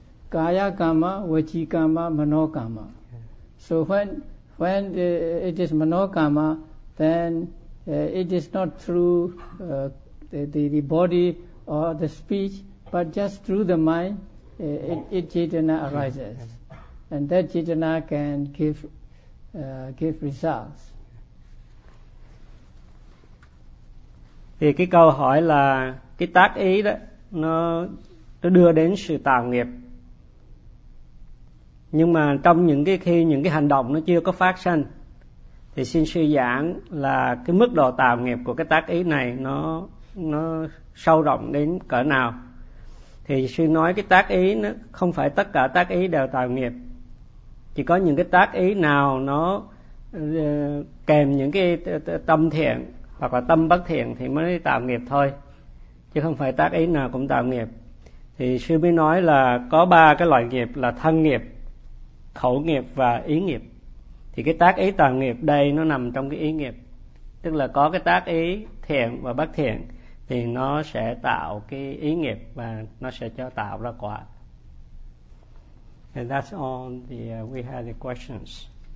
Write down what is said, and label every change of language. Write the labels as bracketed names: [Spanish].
[Pali] Kaya kama, vachi kama, mano kama. [English] So when it is mano kama, then it is not through the body or the speech, but just through the mind, it chetana arises, and that chetana can give results. [Vietnamese] Thì cái câu hỏi là cái tác ý đó nó đưa đến sự tạo nghiệp. Nhưng mà trong những cái khi những cái hành động nó chưa có phát sanh, thì xin sư giảng là cái mức độ tạo nghiệp của cái tác ý này nó sâu rộng đến cỡ nào. Thì sư nói cái tác ý nó không phải tất cả tác ý đều tạo nghiệp. Chỉ có những cái tác ý nào nó kèm những cái tâm thiện hoặc là tâm bất thiện thì mới tạo nghiệp thôi. chứ không phải tác ý nào cũng tạo nghiệp. Thì sư mới nói là có ba cái loại nghiệp là thân nghiệp, khẩu nghiệp và ý nghiệp. Thì cái tác ý tạo nghiệp đây nó nằm trong cái ý nghiệp, tức là có cái tác ý thiện và bất thiện thì nó sẽ tạo cái ý nghiệp và nó sẽ cho tạo ra quả. [English] And that's all the we had the questions.